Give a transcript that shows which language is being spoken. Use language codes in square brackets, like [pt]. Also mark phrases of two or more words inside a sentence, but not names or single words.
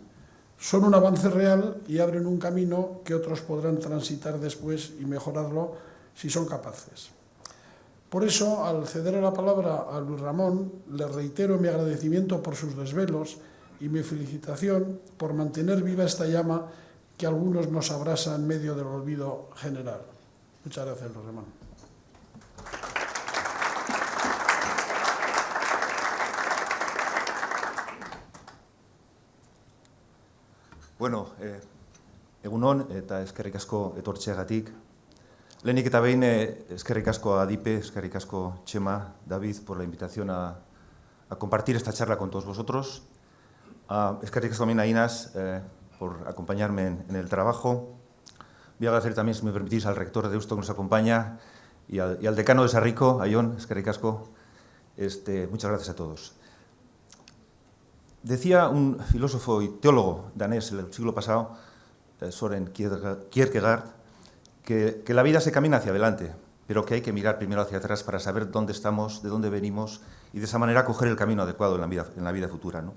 [es] Son un avance real y abren un camino que otros podrán transitar después y mejorarlo si son capaces. Por eso, al ceder la palabra a Luis Ramón, le reitero mi agradecimiento por sus desvelos y mi felicitación por mantener viva esta llama que a algunos nos abrasa en medio del olvido general. Muchas gracias, Luis Ramón. [eu] Bueno, egunon eta eskerrik asko etortzeagatik. Lehenik eta behin eskerrik asko [es] a Adipe, [eu] eskerrik asko [es] Chema, David, por la invitación a compartir esta charla con todos vosotros. [eu] Eskerrik asko [es] también a Inas por acompañarme en el trabajo. Voy a agradecer también, si me permitís, al rector de Deusto que nos acompaña y al decano de Sarrico, a Jon, [eu] eskerrik asko. [es] Muchas gracias a todos. Decía un filósofo y teólogo danés del siglo pasado, Søren Kierkegaard, que la vida se camina hacia adelante, pero que hay que mirar primero hacia atrás para saber dónde estamos, de dónde venimos y de esa manera coger el camino adecuado en la vida futura, ¿no?